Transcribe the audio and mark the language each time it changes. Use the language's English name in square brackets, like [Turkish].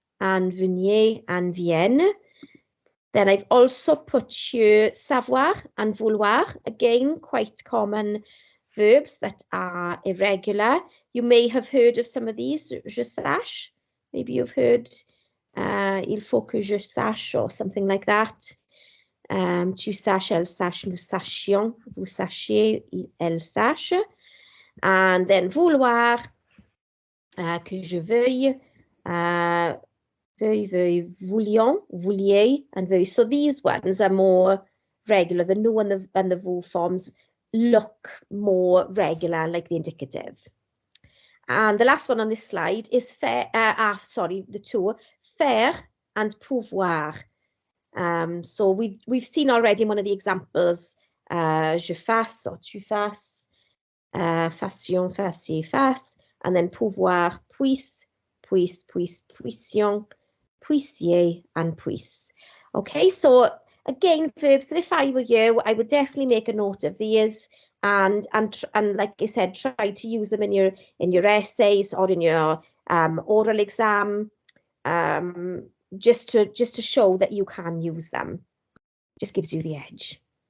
[English] and venir and viennent. Then I've also put here savoir and vouloir, again, quite common verbs that are irregular. You may have heard of some of these, je sache. Maybe you've heard [French] il faut que je sache [English] or something like that. [French] Tu saches, elle sache, nous sachions, vous sachiez, elle sache. [English] And then [French] vouloir, que je veuille, veuille, voulions, vouliez, and veuille. [English] So these ones are more regular. The nous and the vous forms look more regular, like the indicative. And the last one on this slide is faire, the two, faire and pouvoir. So we've seen already in one of the examples, [French] je fasse or tu fasses, fassions, fassiez, fasse, and then pouvoir, puisse, puisse, puisse, puissions, puissiez, and puisse. [English] Okay, so again, verbs that if I were you, I would definitely make a note of these, and like I said, try to use them in your essays or in your oral exam, just to show that you can use them. Just gives you the edge.